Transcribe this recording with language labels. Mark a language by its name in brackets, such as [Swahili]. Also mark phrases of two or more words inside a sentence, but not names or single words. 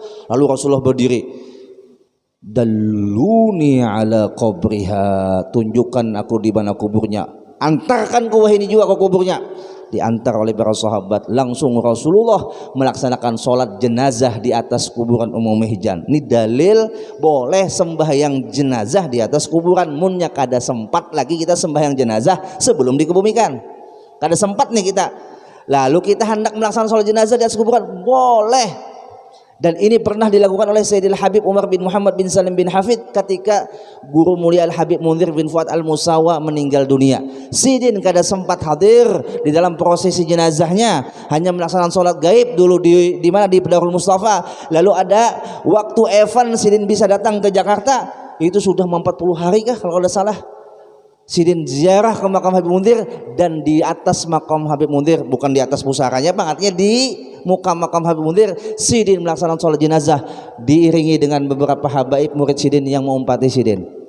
[Indonesian] Lalu Rasulullah berdiri, [Arabic] دلوني على قبرها, [Indonesian] tunjukkan aku di mana kuburnya, antarkan ku wahai ini juga ke kuburnya. Diantar oleh para sahabat, langsung Rasulullah melaksanakan sholat jenazah di atas kuburan Ummu Mihjan. Ini dalil boleh sembahyang jenazah di atas kuburan. [Banjar] Munnya kada sempat lagi kita sembahyang jenazah sebelum dikebumikan, kada sempat nih kita, lalu kita hendak melaksanakan sholat jenazah di atas kuburan, boleh. [Indonesian] Dan ini pernah dilakukan oleh Sayyidil Habib Umar bin Muhammad bin Salim bin Hafid ketika guru mulia Al-Habib Munzir bin Fuad Al-Musawa meninggal dunia. Sidin kada sempat hadir di dalam prosesi jenazahnya, hanya melaksanakan sholat gaib dulu di mana di Darul Mustafa. Lalu ada waktu Evan Sidin bisa datang ke Jakarta, itu sudah 40 hari kah kalau tidak salah. Sidin ziarah ke makam Habib Munzir, dan di atas makam Habib Munzir, bukan di atas pusaranya Bang, artinya di muka makam Habib Munzir, Sidin melaksanakan sholat jenazah diiringi dengan beberapa habaib murid Sidin yang mengumpati Sidin.